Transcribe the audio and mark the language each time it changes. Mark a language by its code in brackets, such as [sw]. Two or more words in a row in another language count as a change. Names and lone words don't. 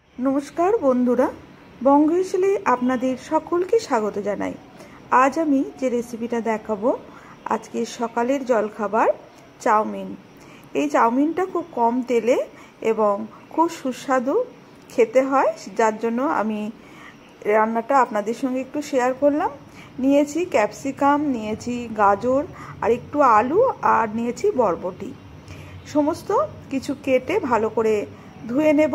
[bn] নমস্কার বন্ধুরা বঙ্গশৈলী আপনাদের সকলকে স্বাগত জানাই। আজ আমি যে রেসিপিটা দেখাবো আজকের সকালের জলখাবার চাউমিন। এই চাউমিনটা খুব কম তেলে এবং খুব সুস্বাদু খেতে হয়, যার জন্য আমি রান্নাটা আপনাদের সঙ্গে একটু শেয়ার করলাম। নিয়েছি ক্যাপসিকাম, নিয়েছি গাজর আর একটু আলু আর নিয়েছি বরবটি। সমস্ত কিছু কেটে ভালো করে ধুয়ে নেব।